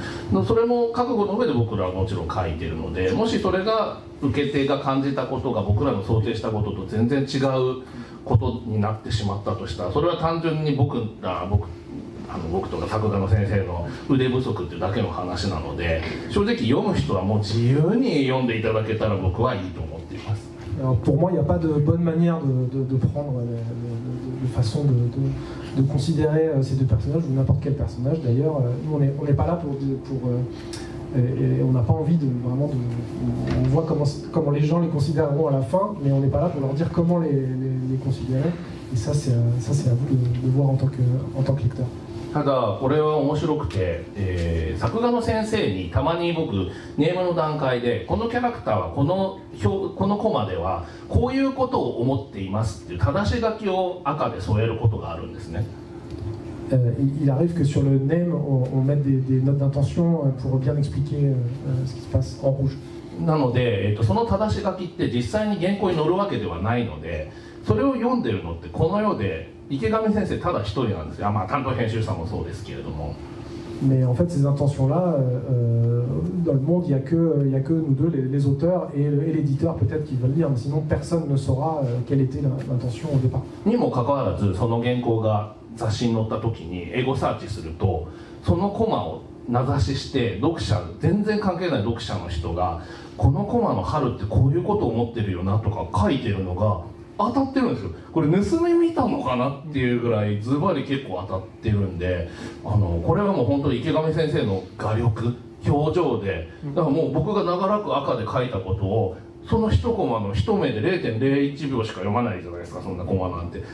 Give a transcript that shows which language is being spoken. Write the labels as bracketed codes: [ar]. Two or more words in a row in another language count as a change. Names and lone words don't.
[ja] それも覚悟の上で僕らはもちろん書いてるので、もしそれが受け手が感じたことが僕らの想定したことと全然違うことになってしまったとしたら、それは単純に僕とか作画の先生の腕不足っていうだけの話なので、正直読む人はもう自由に読んでいただけたら僕はいいと思っています。 [fr] Alors pour moi, il n'y a pas de bonne manière de prendre, de façon de considérer ces deux personnages, ou n'importe quel personnage d'ailleurs. Nous, on n'est pas là et on n'a pas envie vraiment on voit comment les gens les considéreront à la fin, mais on n'est pas là pour leur dire comment les considérer. Et ça, c'est à vous de voir en tant que lecteur. [ja] ただこれは面白くて、作画の先生にたまに僕ネームの段階でこのキャラクターはこのコマではこういうことを思っていますっていう正し書きを赤で添えることがあるんですね。 [fr] Il arrive que sur le name on mette des notes d'intention pour bien expliquer ce qui se passe en rouge. [ja] なので、その正し書きって実際に原稿に載るわけではないので、それを読んでるのってこの世で池上先生ただ一人なんですよ。担当編集者もそうですけれども。 [fr] Mais en fait, ces intentions-là, dans le monde, il y a que nous deux, les auteurs, et l'éditeur peut-être qui va le lire, mais sinon personne ne saura quelle était l'intention au départ. [ja] にもかかわらず、その原稿が雑誌に載った時にエゴサーチすると、そのコマを名指しして全然関係ない読者の人がこのコマの春ってこういうことを思ってるよなとか書いてるのが当たってるんですよ。これ盗み見たのかなっていうぐらいズバリ結構当たってるんで、これはもう本当に池上先生の画力、表情で、だからもう僕が長らく赤で書いたことをその一コマの一目で 0.01 秒しか読まないじゃないですか、そんなコマなんて。